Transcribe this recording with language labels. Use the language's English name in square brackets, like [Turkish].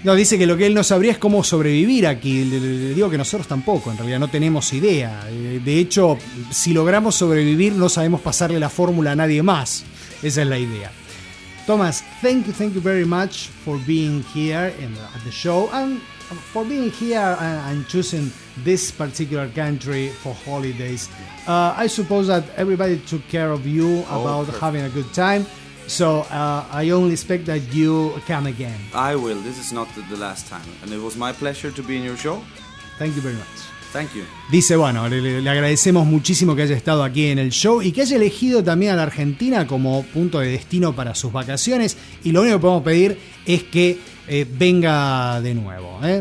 [Spanish] No, dice que lo que él no sabría es cómo sobrevivir aquí. Le digo que nosotros tampoco, en realidad no tenemos idea. De hecho, si logramos sobrevivir, no sabemos pasarle la fórmula a nadie más. Esa es la idea. [English] Thomas, thank you very much for being here at the show and for being here and choosing this particular country for holidays. I suppose that everybody took care of you about having a good time. So I only expect that you come again. I will. This is not the last time. And it was my pleasure to be in your show. Thank you very much. Thank you. [Spanish] Dice, bueno, le agradecemos muchísimo que haya estado aquí en el show y que haya elegido también a la Argentina como punto de destino para sus vacaciones. Y lo único que podemos pedir es que venga de nuevo.